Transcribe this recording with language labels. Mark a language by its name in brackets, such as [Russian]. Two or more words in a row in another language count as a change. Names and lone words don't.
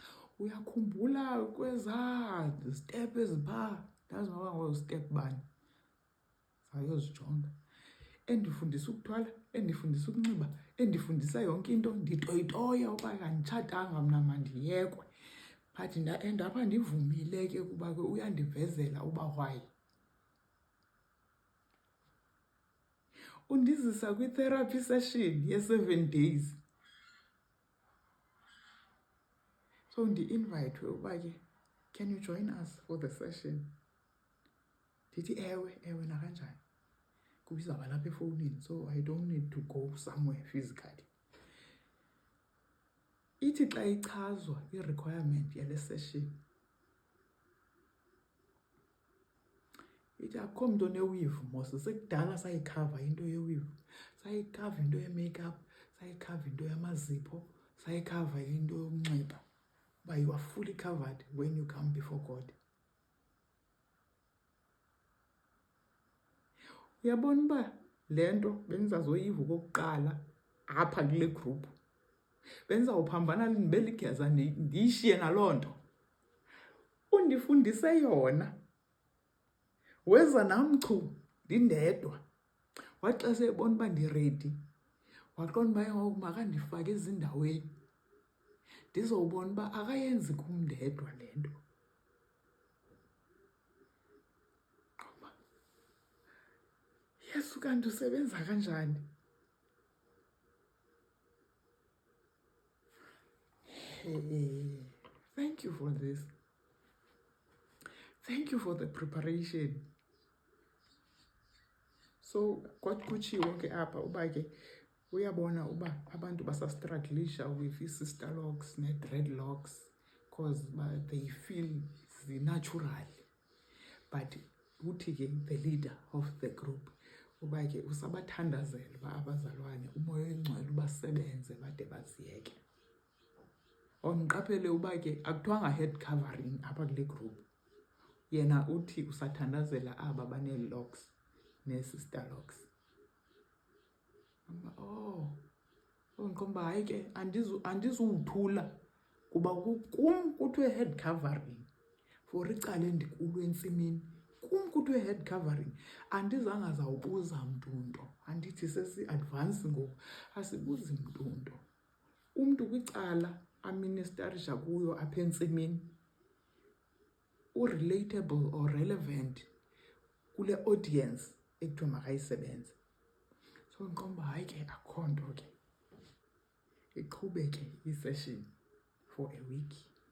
[Xhosa] uyakhumbula kweza step ezipha ndazi ngoba ngo-step bani sayozijonga endifundisa ukuthwala endifundisa ukunxiba endifundisa yonke into nditoyitoya uba kanditshatanga mna mandiyekwe but apha ndivumile ke kuba ke uyandivezela uba why undizisa [English] kwi-therapy session ye-7 days. So [Xhosa] ndi-invayithwe uba ke [English] can you join us for the session? [Xhosa] Ndithi ewe nakanjani kubizawuba lapha efowunini [English] so I don't need to go somewhere physically. [Xhosa] Ithi xa ichazwa i-requirement yale session ithi akukho mntu onewivu mos sekudala sayikhava into yewivu, sayikhava into ye-makeup, sayikhava into yamazipho, sayikhava into yokunxiba uba [English] you are fully covered when you come before God. [Xhosa] Uyabona uba le nto bendizazoyiva okokuqala apha kule group bendizawuphambana ndibe ligeza ndiyishiye naloo nto. Undifundise yona weza nam chu ndindedwa wathi xa sebona uba ndiredi waqonda uba ngoku makandifake ezindaweni ndizowubona uba akayenzi kum ndedwa le nto. Yesu kanti usebenza kanjani? [English] Thank you for this. Thank you for the preparation. [Xhosa] So kwathi kutshiwo ke apha uba ke uyabona uba abantu basastrugglisha [English] with i-sister locks [Xhosa] ne-dreadlocks [English] because they feel zi-natural. [Xhosa] But uthi ke [English] the leader of the group [Xhosa] uba ke usabathandazela uba abazalwane umoya oyingcwele ubasebenze bade baziyeke. Awuniqaphele uba ke akuthiwanga [English] head covering [Xhosa] apha kule group. Yena uthi usathandazela aba banee-locks [English] nee-sister locks. [Xhosa] Ngiqomba hayi ke andizuwuthula kuba kum kuthiwe [English] head covering for [Xhosa] icala endikulo entsimini. Kum kuthiwe [English] head covering [Xhosa] andizanga zawubuza mntu nto. Andithi sesi-advance ngoku asibuzi mntu nto. Umntu kwicala aministarisha kuyo apha entsimini u- [English] relatable or relevant [Xhosa] kule audience ekuthiwa makayisebenze. So ngiqomba hayi ke akukho nto ke iqhubeke i-session [English] for a week.